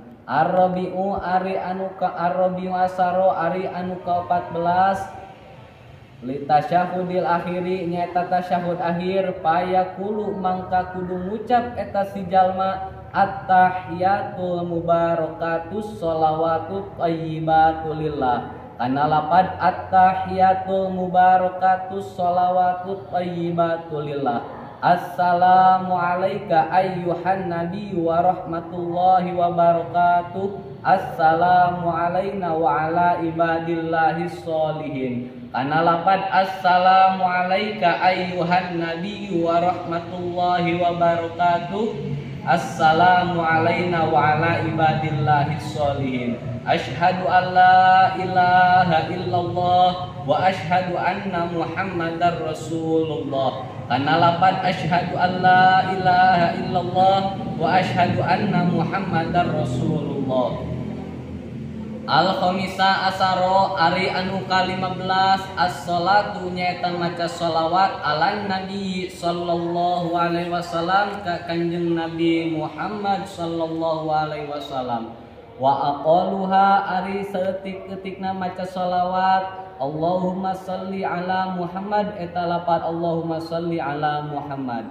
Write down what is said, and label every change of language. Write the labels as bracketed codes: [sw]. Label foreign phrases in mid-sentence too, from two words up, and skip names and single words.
[ar] Ar-rabiu [su] ari anu [ar] الرابع عشر [su] ari anu ka-14 [ar] للتشهد الأخير nyaeta تشهد آخر فيقول [su] mangka kudu ngucap eta si jalma [ar] التحيات المباركات الصلوات الطيبات لله [su] kana lapad [ar] التحيات المباركات الصلوات الطيبات لله. السلام عليك أيها النبي ورحمة الله وبركاته السلام علينا وعلى عباد الله الصالحين. [su] Kana lapad [ar] السلام عليك أيها النبي ورحمة الله وبركاته. السلام علينا وعلى عباد الله الصالحين. أشهد أن لا إله إلا الله وأشهد أن محمدا رسول الله. [su] Kana lapad [ar] أشهد أن لا إله إلا الله وأشهد أن محمدا رسول الله. الخامس عشر [su] ari anu ka-15 [ar] الصلاة [su] nyaeta maca sholawat [ar] على النبي صلى الله عليه وسلم ka Kanjeng Nabi Muhammad صلى الله عليه وسلم. وأقلها [su] ari saeutik-eutikna maca sholawat [ar] اللهم صل على محمد [su] eta lapat [ar] اللهم صل على محمد.